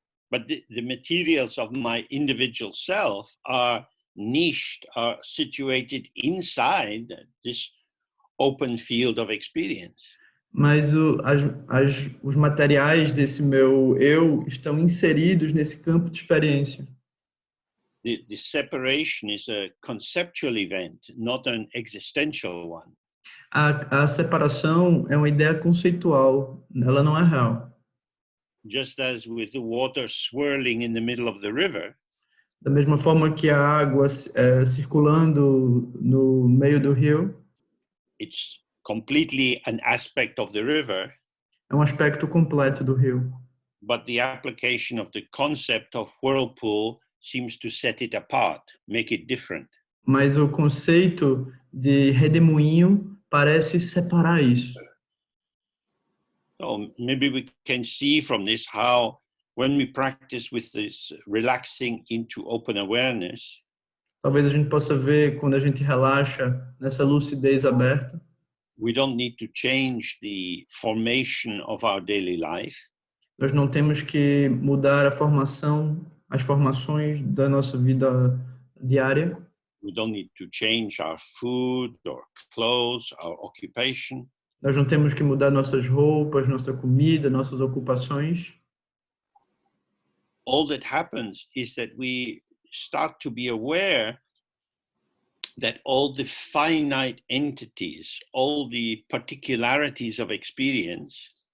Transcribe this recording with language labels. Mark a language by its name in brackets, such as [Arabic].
[English] but the materials of my individual self are niched, are situated inside this open field of experience. [Portuguese] Mas os materiais desse meu eu estão inseridos nesse campo de experiência. [English] The separation is a conceptual event, not an existential one. [Portuguese] A separação é uma ideia conceitual, ela não é real. [English] Just as with the water swirling in the middle of the river, [Portuguese] Da mesma forma que a água circulando no meio do rio [English] it's completely an aspect of the river, [Portuguese] é um aspecto completo do rio. [English] but the application of the concept of whirlpool seems to set it apart, make it different. [Portuguese] Mas o conceito de redemoinho parece separar isso. [English] So maybe we can see from this how when we practice with this relaxing into open awareness, [Portuguese] Talvez a gente possa ver quando a gente relaxa nessa lucidez aberta, [English] we don't need to change the formation of our daily life. [Portuguese] nós não temos que mudar as formações da nossa vida diária. [English] We don't need to change our food or clothes, our occupation. [Portuguese] Nós não temos que mudar nossas roupas, nossa comida, nossas ocupações. [English] All that happens is that we start to be aware that all the finite entities, all the particularities of experience